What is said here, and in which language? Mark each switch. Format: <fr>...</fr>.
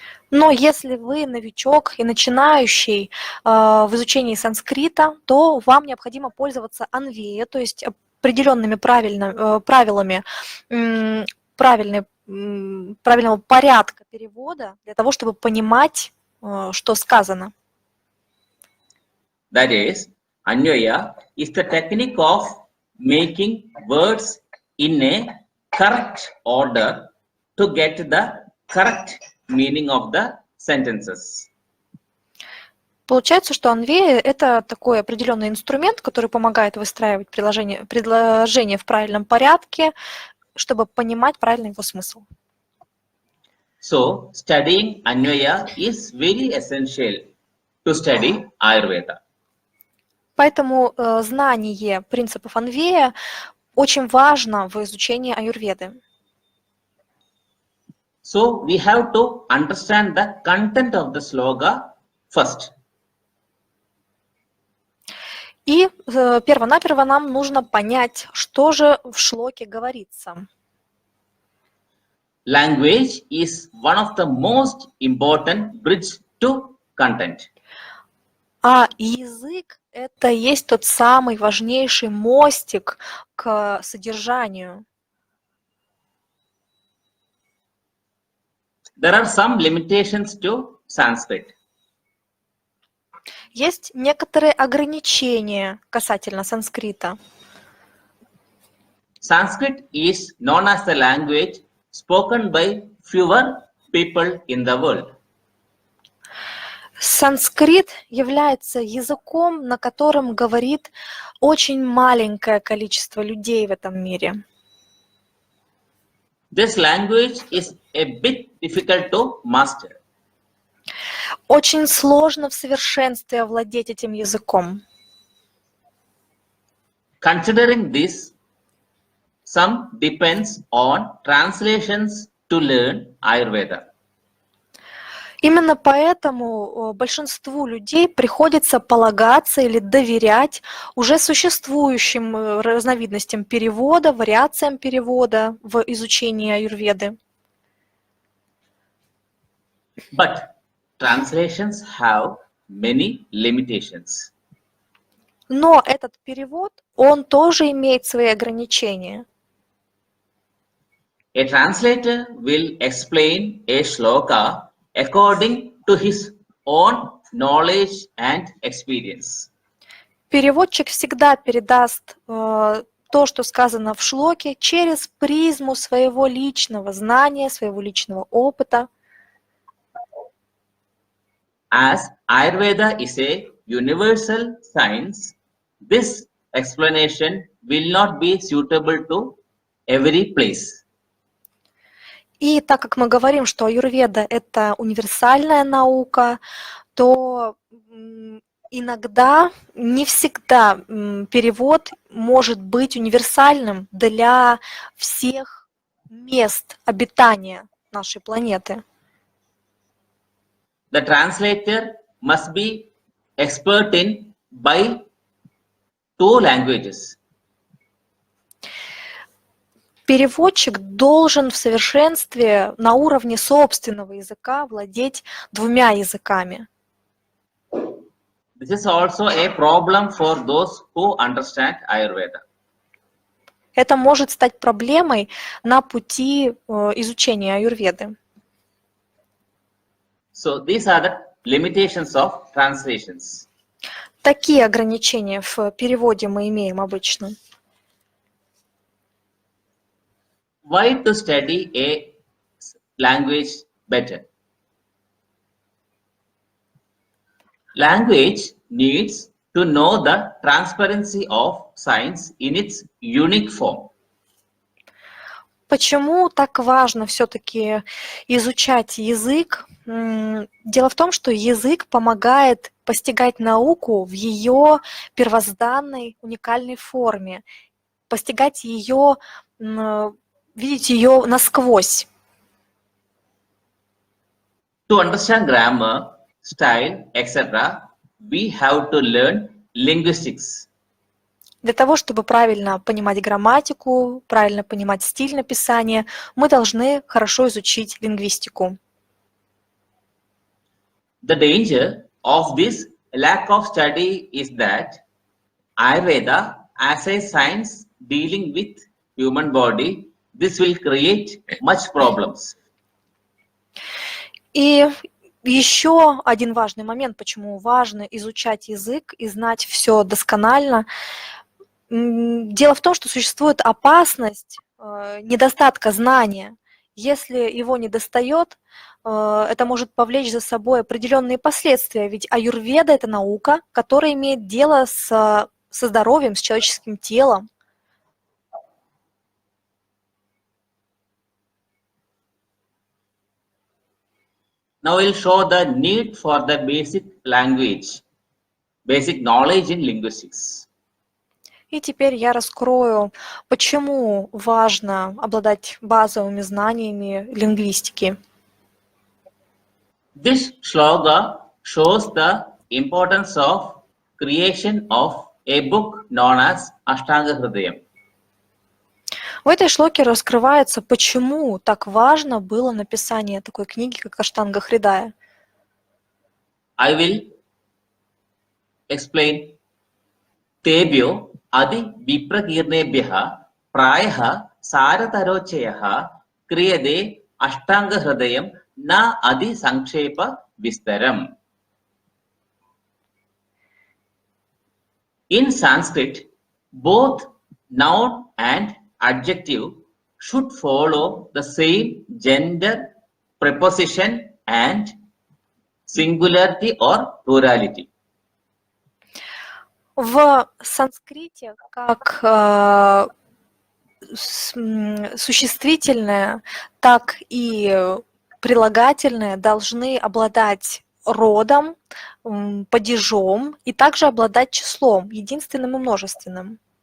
<ru>Но если вы новичок и начинающий в изучении санскрита, то вам необходимо пользоваться анвея, то есть определенными правилами правильного порядка перевода для того, чтобы понимать, что сказано.</ru> <en>That is, Anvaya is the technique of making words in a correct order to get the correct meaning of the sentences.</en> <ru>Получается, что анвея – это такой определенный инструмент, который помогает выстраивать предложение в правильном порядке, чтобы понимать правильный его смысл.</ru> <en>So, studying Anvaya is very essential to study Ayurveda.</en> <ru>Поэтому знание принципов анвея очень важно в изучении аюрведы.</ru> <en>So, we have to understand the content of the sloka first.</en> <ru>И перво-наперво нам нужно понять, что же в шлоке говорится.</ru> <en>Language is one of the most important bridge to content.</en> <ru>А язык — это и есть тот самый важнейший мостик к содержанию.</ru> <en>There are some limitations to Sanskrit.</en> <ru>Есть некоторые ограничения касательно санскрита.</ru> <en>Sanskrit is known as the language spoken by fewer people in the world.</en> <ru>Санскрит является языком, на котором говорит очень маленькое количество людей в этом мире.</ru> <en>This language is a bit difficult to master.</en> <ru>Очень сложно в совершенстве овладеть этим языком.</ru> <en>Considering this, some depends on translations to learn Ayurveda.</en> <ru>Именно поэтому большинству людей приходится полагаться или доверять уже существующим разновидностям перевода, вариациям перевода в изучении аюрведы.</ru> <en>But translations have many limitations.</en> <ru>Но этот перевод, он тоже имеет свои ограничения.</ru> <en>A translator will explain a shloka according to his own knowledge and experience.</en> <ru>Переводчик всегда передаст то, что сказано в шлоке, через призму своего личного знания, своего личного опыта.</ru> <en>As Ayurveda is a universal science, this explanation will not be suitable to every place.</en> <ru>И так как мы говорим, что аюрведа — это универсальная наука, то иногда, не всегда перевод может быть универсальным для всех мест обитания нашей планеты.</ru> <en>The translator must be expert in by two languages.</en> <ru>Переводчик должен в совершенстве на уровне собственного языка владеть двумя языками.</ru> <en>This is also a problem for those who understand Ayurveda.</en> <ru>Это может стать проблемой на пути изучения аюрведы.</ru> <en>So these are the limitations of translations.</en> <ru>Такие ограничения в переводе мы имеем обычно.</ru> <en>Why to study a language better? Language needs to know the transparency of science in its unique form.</en> <ru>Почему так важно все-таки изучать язык? Дело в том, что язык помогает постигать науку в ее первозданной, уникальной форме, постигать ее, видеть ее насквозь.</ru> <en>To understand grammar, style, etc., we have to learn linguistics.</en> <ru>Для того, чтобы правильно понимать грамматику, правильно понимать стиль написания, мы должны хорошо изучить лингвистику.</ru> <en>The danger of this lack of study is that Ayurveda, as a science dealing with human body, this will create much problems.</en> <ru>И еще один важный момент, почему важно изучать язык и знать все досконально. Дело в том, что существует опасность недостатка знания. Если его недостает, это может повлечь за собой определенные последствия, ведь аюрведа — это наука, которая имеет дело со здоровьем, с человеческим телом.</ru> <en>Now we'll show the need for the basic language, basic knowledge in linguistics.</en> <ru>И теперь я раскрою, почему важно обладать базовыми знаниями лингвистики.</ru> <en>This shloka shows the importance of creation of a book known as Aштанга Хридая.</en> <ru>В этой шлоке раскрывается, почему так важно было написание такой книги, как Аштанга Хридая.</ru> <en>I will explain.</en> <sa>Tebyo adi viprakiirnebhyaha prayaha saratarochayaha kriyade Ashtanga Hridayam na adi sankshepa vistaram.</sa> <en>In Sanskrit, both noun and adjective should follow the same gender, preposition and singularity or plurality.</en> <ru>В санскрите как существительное, так и прилагательное должны обладать родом, падежом и также обладать числом, единственным и множественным.</ru>